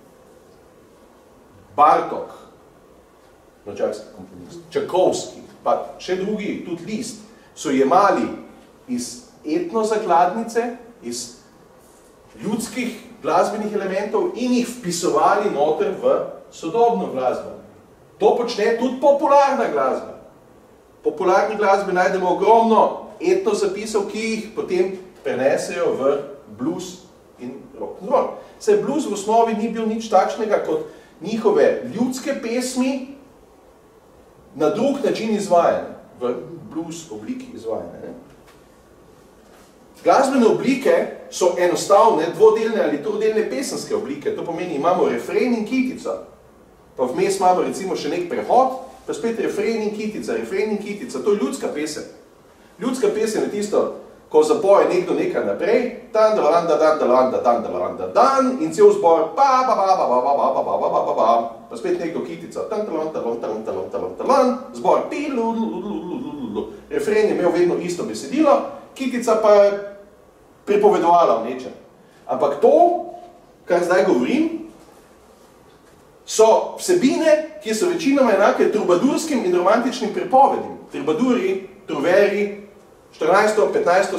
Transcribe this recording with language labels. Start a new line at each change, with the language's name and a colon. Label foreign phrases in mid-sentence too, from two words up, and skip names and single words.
Slovenian: Bartók, mačarski komponist, Čajkovski, pa še drugi, tudi Liszt, so jemali iz etnozakladnice, iz ljudskih glasbenih elementov in jih vpisovali noter v sodobno glasbo. To počne tudi popularna glasba. popularni glasbi najdemo ogromno etno zapisov, ki jih potem prenesejo v blues in
English: rock and roll.
Slovenian: Saj blues v osnovi ni bil nič takšnega kot njihove ljudske pesmi na drug način izvajane, v blues obliki izvajane. Glasbene oblike so enostavne, dvodelne ali trodelne pesenske oblike. To pomeni, imamo refren in kitico. Pa vmes imamo recimo še nek prehod, pa spet refren in kitica, refren in kitica. To je ljudska pesem. Ljudska pesem je tisto, ko zapoje nekdo nekaj naprej, dan, dan, dan, dan, dan, dan, dan, dan, dan, in cel zbor, pa, pa, pa, pa, pa, pa, pa, pa, pa, pa, pa, pa, pa spet nekdo kitica, tan, talon, talon, talon, talon, talon, talon, zbor, pi, lu, lu, lu, lu, lu, lu. Refren je imel vedno isto besedilo, kitica pa je pripovedovala o nečem. Ampak to, kar zdaj govorim, so vsebine, ki so večinoma enake trubadurskim in romantičnim pripovedim. Trubaduri, truveri, 14. 15.